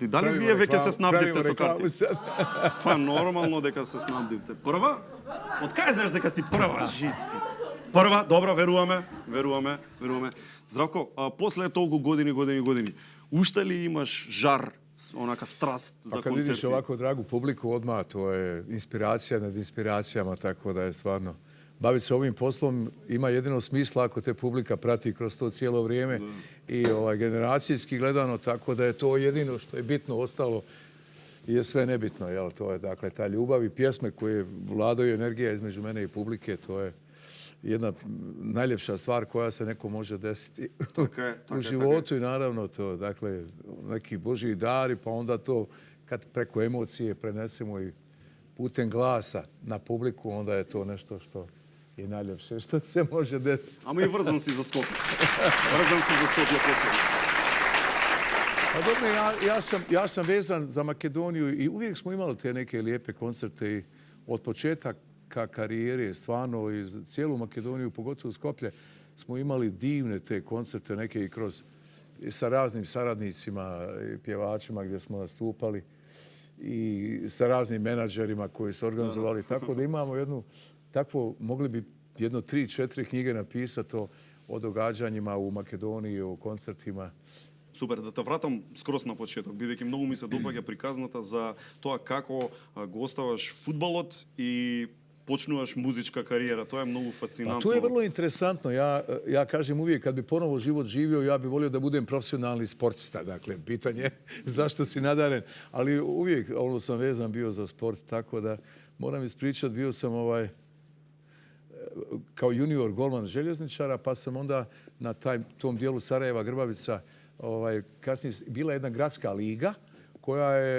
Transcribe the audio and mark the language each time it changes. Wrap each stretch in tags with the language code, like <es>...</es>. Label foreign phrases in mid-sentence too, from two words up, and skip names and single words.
<mk>Дали вие веќе се снабдивте со карти? Па нормално дека се снабдивте. Прва? Од кај знаеш дека си прва, жити? Прва, добро, веруваме. Здравко, после толку години, уште ли имаш жар, онака страст за концерти?</mk> <bs>Kad vidiš ovako dragu publiku, odmah to je inspiracija nad inspiracijama, tako da je stvarno... Baviti se ovim poslom ima jedino smisla ako te publika prati kroz to cijelo vrijeme i generacijski gledano, tako da je to jedino što je bitno, ostalo je sve nebitno. Jel? To je dakle ta ljubav i pjesme koje vladaju energija između mene i publike, to je jedna najljepša stvar koja se neko može desiti u životu i naravno to, dakle, neki Božji dari, pa onda to kad preko emocije prenesemo i putem glasa na publiku, onda je to nešto što je najljepše što se može desiti.</bs> <mk>Ама и врзан си за Скопје. Посебно.</mk> <bs>Pa dobro, ja sam vezan za Makedoniju i uvijek smo imali te neke lijepe koncerte i od početaka karijere, stvarno i za cijelu Makedoniju, pogotovo Skoplje, smo imali divne te koncerte, neke i kroz sa raznim saradnicima i pjevačima gdje smo nastupali i sa raznim menadžerima koji su organizovali. Tako da imamo jednu, takvo, mogli bi 3-4 knjige napisati o događanjima u Makedoniji, o koncertima.</bs> <mk>Супер, да те вратам скрос на почеток, бидејќи многу ми се допаѓа приказната за тоа како го оставаш фудбалот и počnуваš</mk> <bs>muzička karijera. To je mnogo fascinantno. A to je vrlo interesantno. Ja kažem uvijek, kad bi ponovo život živio, ja bih volio da budem profesionalni sportista. Dakle, pitanje je zašto si nadaren. Ali uvijek sam vezan bio za sport, tako da moram ispričati, bio sam kao junior golman željezničara, pa sam onda na tom dijelu Sarajeva, Grbavica, kasnije bila jedna gradska liga koja je...</bs>